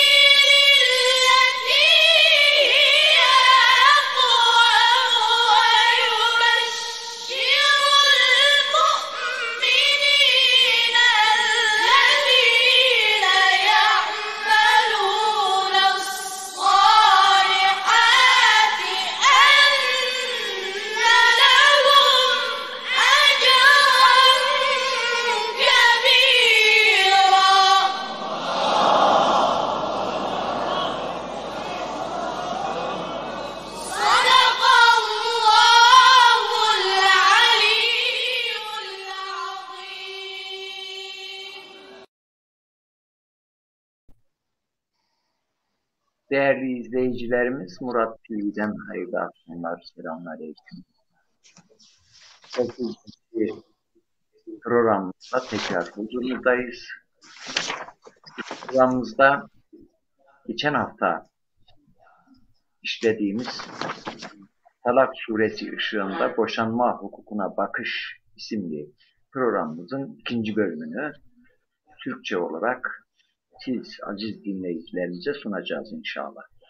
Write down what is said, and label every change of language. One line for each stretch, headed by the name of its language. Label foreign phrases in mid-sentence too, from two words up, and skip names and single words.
Arabic: للتي هي أقوم ويبشر المؤمنين الذين يعملون الصالحات أن لهم أجرا كبيرا. صدق الله العلي العظيم.
Turkish: Değerli izleyicilerimiz, Murat TV'den hayırlı akşamlar, selamünaleyküm. 8. programımızda tekrar huzurumuzdayız. Programımızda geçen hafta işlediğimiz Talak Suresi ışığında boşanma hukukuna bakış isimli programımızın ikinci bölümünü Türkçe olarak siz aziz dinleyicilerimize sunacağız inşallah.